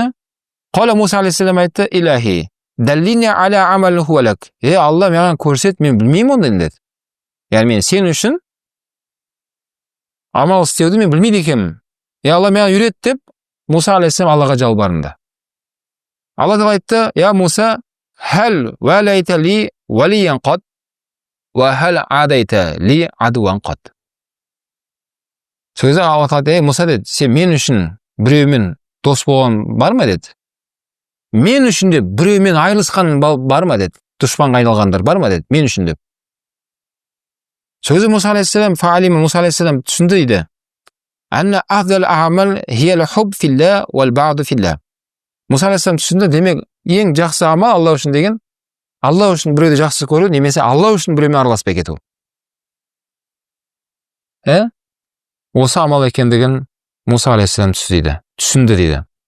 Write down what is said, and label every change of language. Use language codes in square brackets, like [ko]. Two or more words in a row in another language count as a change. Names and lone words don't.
[ar] قال موسى عليه السلام [kk] айтты, [ar] إلهي، دلني على عمل هو لك. [kk] Алла маған көрсет, мен білмеймін ондай деді. Яғни мен сен үшін амал істеуді мен білмейді екенмін. Алла маған үйрет деп Муса алейхиссалам Аллаға жалбарынды. Алла тағала айтты, [ar] يا موسى، هل واليت لي وليا قط، وهل عاديت لي عدوا قط. [kk] Сөзі Алла тағала, Муса деді, сен мен үшін біреумен дос болған бар ма деді. Мен үшін деп біреумен айырылысқан бар ма деді. Дұшпанға айналғандар бар ма деді. Мен үшін деп. Сөзі Муса алейхиссалам, Муса алейхиссалам түсінді дейді. [ar] أن أفضل العمل الحب في الله والبغض في الله. [kk] Муса алейхиссалам түсінді, демек ең жақсы амал Алла үшін деген, Алла үшін біреуді жақсы көру, немесе Алла үшін біреумен араласпай кету. Осы амал екендігін Муса алейхиссалам түсінді дейді.